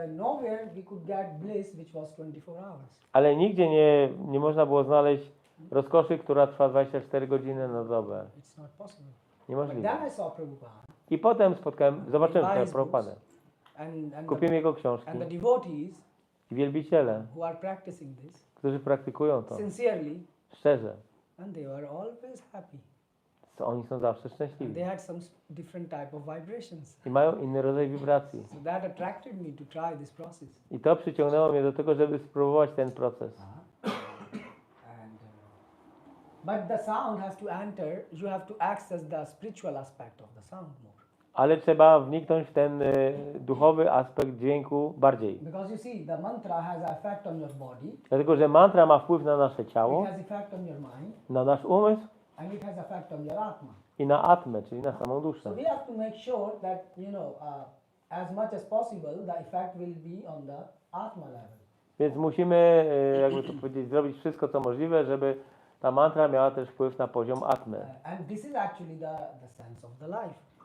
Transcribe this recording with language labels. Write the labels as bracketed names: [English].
[English] nowhere we could get bliss which was 24 hours. [Polish] ale nigdzie nie można było znaleźć rozkoszy, która trwa 24 godziny na dobę. [English] It's not possible. But [Polish] Niemożliwe. [English] then I saw Prabhupada [Polish] I potem zobaczyłem [English] Buy his [Polish] Prabhupadę. [English] and [Polish] Kupiłem jego książki. [English] the devotees [Polish] I wielbiciele, [English] who are practicing this [Polish] którzy praktykują to [English] sincerely, [Polish] szczerze, [English] and they were always happy. [Polish] to oni są zawsze [English] And [Polish] szczęśliwi. [English] they had some different type of vibrations. [Polish] I mają inny rodzaj wibracji. [English] So that attracted me to try this process. [Polish] I to przyciągnęło mnie do tego, żeby spróbować ten proces. [English] And but the sound has to enter. You have to access the spiritual aspect of the sound more. [Polish] Ale trzeba wniknąć w ten duchowy aspekt dźwięku bardziej. [English] Because you see, the mantra has an effect on your body. [Polish] Dlatego, że mantra ma wpływ na nasze [English] It [Polish] ciało, [English] has effect on your mind, [Polish] na nasz umysł [English] and it has effect on your atma. [Polish] i na atmę, czyli na samą [English] So [Polish] duszę. [English] we have to make sure that as much as possible, the effect will be on the atma level. [Polish] Więc musimy, jakby to powiedzieć, zrobić wszystko, co możliwe, żeby ta mantra miała też wpływ na poziom atmy. [English] And this is actually the sense of the life.